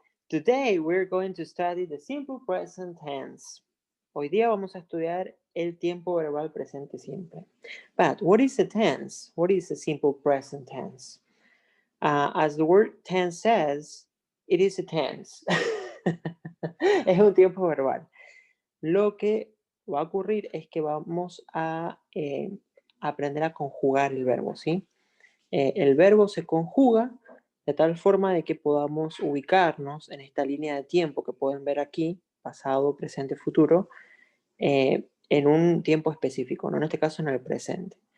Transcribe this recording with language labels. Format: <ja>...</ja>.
<en>Today we're going to study the simple present tense.</en> <es>Hoy día vamos a estudiar el tiempo verbal presente simple.</es> <en>But what is a tense? What is a simple present tense? As the word tense says, it is a tense.</en> <es>Es un tiempo verbal. Lo que va a ocurrir es que vamos a aprender a conjugar el verbo, ¿sí? El verbo se conjuga de tal forma de que podamos ubicarnos en esta línea de tiempo que pueden ver aquí, pasado, presente, futuro, en un tiempo específico, ¿no? En este caso en el presente.</es>